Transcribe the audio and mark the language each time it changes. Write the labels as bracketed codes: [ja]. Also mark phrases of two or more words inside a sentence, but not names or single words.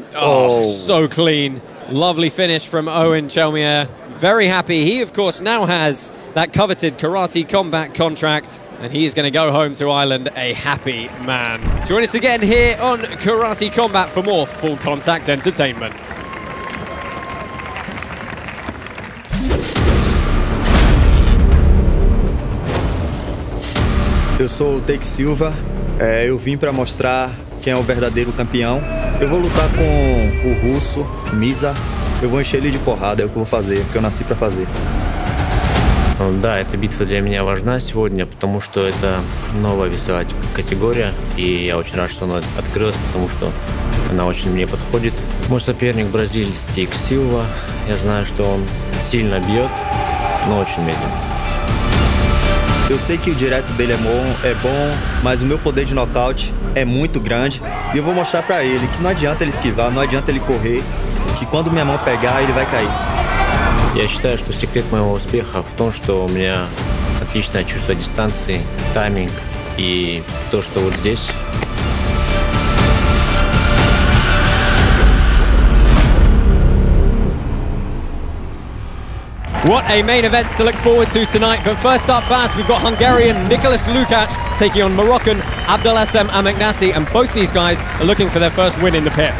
[en] Oh, so clean. Lovely finish from Owen Chelmier. Very happy. He, of course, now has that coveted Karate Combat contract, and he is going to go home to Ireland a happy man. Join us again here on Karate Combat for more full contact entertainment. [pt] Eu sou o Teik Silva, eu vim para mostrar quem é o verdadeiro campeão. Eu vou lutar com o russo, Миза. Eu vou encher ele de porrada, é o que eu vou fazer, é o que eu nasci para fazer. [ru] Да, эта битва для меня важна сегодня, потому что это новая весовая категория, и я очень рад, что она открылась, потому что она очень мне подходит. Мой соперник бразилец Teik Silva. Я знаю, что он сильно бьет, но очень медленно. [pt] Eu sei que o direto dele é bom, mas o meu poder de nocaute é muito grande. E eu vou mostrar pra ele que não adianta ele esquivar, não adianta ele correr, que quando minha mão pegar, ele vai cair. [ru] Я считаю, что секрет моего успеха в том, что у меня отличное чувство дистанции, тайминг и то, что вот здесь. [en] What a main event to look forward to tonight. But first up, Bas, we've got Hungarian Nicholas Lukács taking on Moroccan Abdelessem Ameknassi, and both these guys are looking for their first win in the pit.